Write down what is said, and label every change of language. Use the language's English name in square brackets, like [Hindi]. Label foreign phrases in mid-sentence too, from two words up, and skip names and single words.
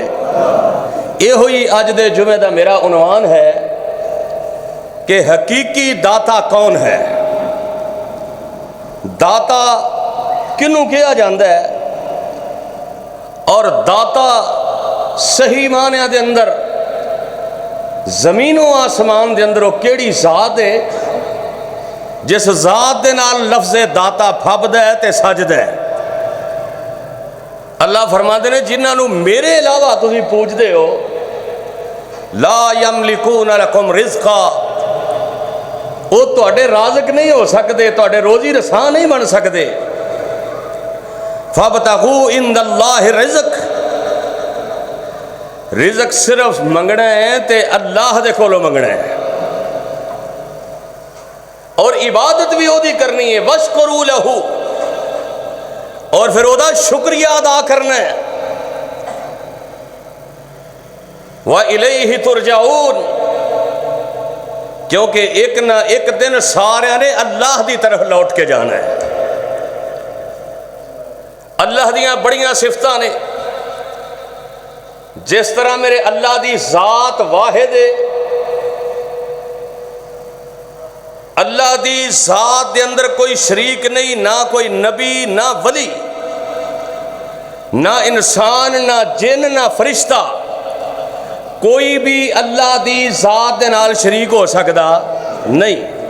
[Punjabi] یہ ہوئی اج دے جمعے دا میرا عنوان ہے کہ حقیقی داتا کون ہے، داتا کنوں کہا جاندہ ہے، اور داتا صحیح معنی دے اندر زمین و آسمان دے اندر وہ کیڑی ذات ہے جس ذات دے نال لفظ داتا پھبدا ہے تے سجدا ہے۔ اللہ فرماندے نے جنہاں نو میرے علاوہ تسی پوجدے ہو، [Arabic] لا یملکون لکم رزقا، [Punjabi] وہ تواڈے رازق نہیں ہو سکتے، تواڈے روزی رساں نہیں بن سکتے۔ [Arabic] فابتغوا عند اللہ رزق، [Punjabi] رزق صرف منگنا ہے تے اللہ دے کولوں منگنا ہے، اور عبادت بھی وہ دی کرنی ہے، [Arabic] واشکروا لہ، [Punjabi] اور پھر وہ دا شکریہ ادا کرنا ہے، [Arabic] وَإِلَيْهِ تُرْجَعُونَ، [Punjabi] کیونکہ ایک نہ ایک دن سارے نے اللہ دی طرف لوٹ کے جانا ہے۔ اللہ دیاں بڑیاں صفتاں نے، جس طرح میرے اللہ دی ذات واحد ہے، اللہ دی ذات دے اندر کوئی شریک نہیں، نہ کوئی نبی، نہ ولی، نہ انسان، نہ جن، نہ فرشتہ، کوئی بھی اللہ دی ذات دے نال شریک ہو سکتا نہیں۔